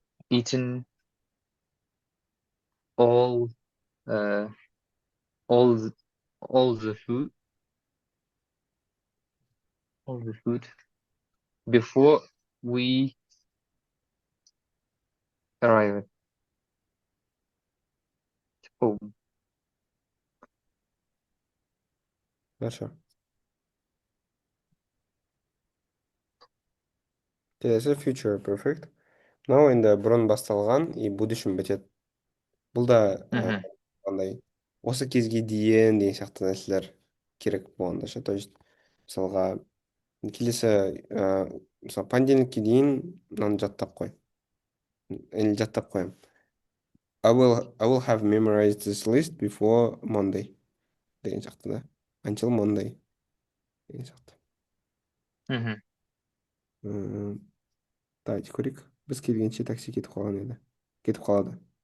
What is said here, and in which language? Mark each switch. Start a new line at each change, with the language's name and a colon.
English: eaten all uh, all the, all the food all the food before we arrived home.
Uzbek: Yaxshi.
Kazakh: Келесі future perfect. Мынау енді бұрын басталған
Russian: и будущем
Kazakh: бітеді. Бұл да Мгм. андай осы кезге дейін деген сияқты нәрселер керек болғанда ше.
Russian: То есть
Kazakh: мысалға келесі мысалы понедельникке дейін мынаны жаттап қой. Или жаттап қоямын.
English: I will have memorized this list before Monday
Kazakh: деген сияқты да.
English: Until Monday деген сияқты. Мгм.
Kazakh: М,
Russian: Давайте
Kazakh: көрейік. Біз келгенше такси кетіп қалған еді. Кетіп қалады.